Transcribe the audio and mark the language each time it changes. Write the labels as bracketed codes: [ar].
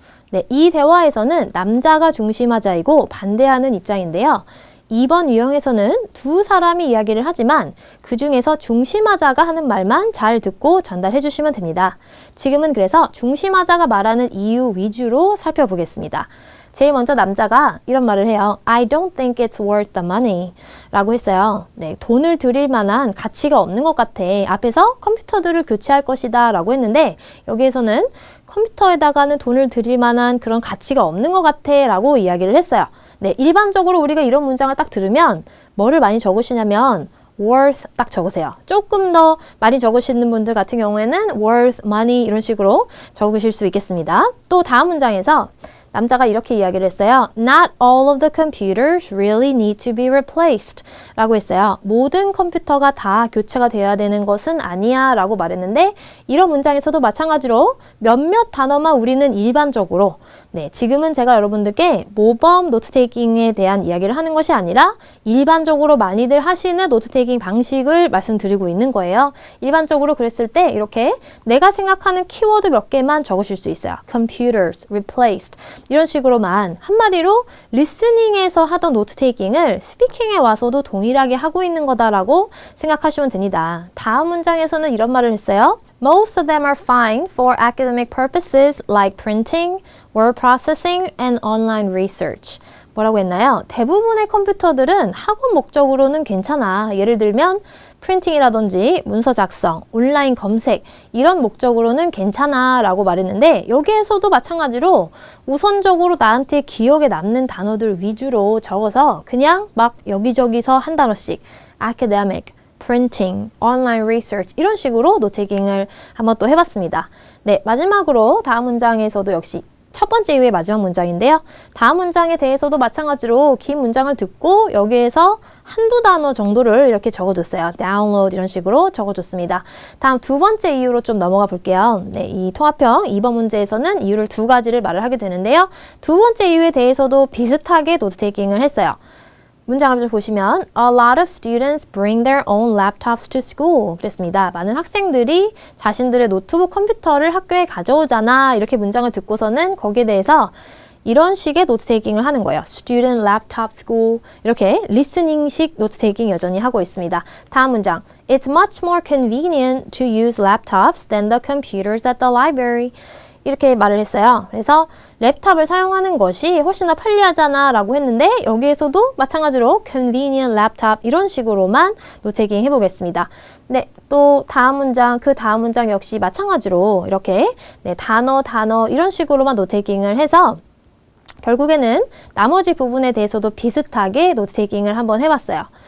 [ko] 네, 이 대화에서는 남자가 중심하자이고 반대하는 입장인데요. 2번 유형에서는 두 사람이 이야기를 하지만 그 중에서 중심하자가 하는 말만 잘 듣고 전달해 주시면 됩니다. 지금은 그래서 중심하자가 말하는 이유 위주로 살펴보겠습니다. 제일 먼저 남자가 이런 말을 해요. [en] I don't think it's worth the money [ko] 라고 했어요. 네, 돈을 들일 만한 가치가 없는 것 같아. 앞에서 컴퓨터들을 교체할 것이다 라고 했는데 여기에서는 컴퓨터에다가는 돈을 들일 만한 그런 가치가 없는 것 같아 라고 이야기를 했어요. 네, 일반적으로 우리가 이런 문장을 딱 들으면 뭐를 많이 적으시냐면 worth 딱 적으세요. 조금 더 많이 적으시는 분들 같은 경우에는 worth money 이런 식으로 적으실 수 있겠습니다. 또 다음 문장에서 남자가 이렇게 이야기를 했어요. [en] Not all of the computers really need to be replaced [ko] 라고 했어요. 모든 컴퓨터가 다 교체가 되어야 되는 것은 아니야 라고 말했는데 이런 문장에서도 마찬가지로 몇몇 단어만 우리는 일반적으로 지금은 제가 여러분들께 모범 노트테이킹에 대한 이야기를 하는 것이 아니라 일반적으로 많이들 하시는 노트테이킹 방식을 말씀드리고 있는 거예요. 일반적으로 그랬을 때 이렇게 내가 생각하는 키워드 몇 개만 적으실 수 있어요. computers, replaced 이런 식으로만 한마디로 리스닝에서 하던 노트테이킹을 스피킹에 와서도 동일하게 하고 있는 거다라고 생각하시면 됩니다. 다음 문장에서는 이런 말을 했어요. [en] Most of them are fine for academic purposes like printing, word processing, and online research. [ko] 뭐라고 했나요? 대부분의 컴퓨터들은 학원 목적으로는 괜찮아. 예를 들면 프린팅이라든지 문서 작성, 온라인 검색 이런 목적으로는 괜찮아 라고 말했는데 여기에서도 마찬가지로 우선적으로 나한테 기억에 남는 단어들 위주로 적어서 그냥 막 여기저기서 한 단어씩 academic, printing, online research 이런 식으로 노테이킹을 한번 또 해봤습니다. 네, 마지막으로 다음 문장에서도 역시 첫 번째 이후의 마지막 문장인데요. 다음 문장에 대해서도 마찬가지로 긴 문장을 듣고 여기에서 한두 단어 정도를 이렇게 적어줬어요. download 이런 식으로 적어줬습니다. 다음 두 번째 이유로 좀 넘어가 볼게요. 네, 이 통합형 2번 문제에서는 이유를 두 가지를 말을 하게 되는데요. 두 번째 이유에 대해서도 비슷하게 노트테이킹을 했어요. 문장을 좀 보시면 [en] A lot of students bring their own laptops to school [ko] 그랬습니다. 많은 학생들이 자신들의 노트북 컴퓨터를 학교에 가져오잖아 이렇게 문장을 듣고서는 거기에 대해서 이런 식의 노트테이킹을 하는 거예요. [en] Student laptop school [ko] 이렇게 리스닝식 노트테이킹 여전히 하고 있습니다. 다음 문장 [en] It's much more convenient to use laptops than the computers at the library [ko] 이렇게 말을 했어요. 그래서 랩탑을 사용하는 것이 훨씬 더 편리하잖아 라고 했는데 여기에서도 마찬가지로 convenient laptop 이런 식으로만 노테이킹 해보겠습니다. 네, 또 다음 문장, 그 다음 문장 역시 마찬가지로 이렇게 단어 이런 식으로만 노테이킹을 해서 결국에는 나머지 부분에 대해서도 비슷하게 노트테이킹을 한번 해봤어요.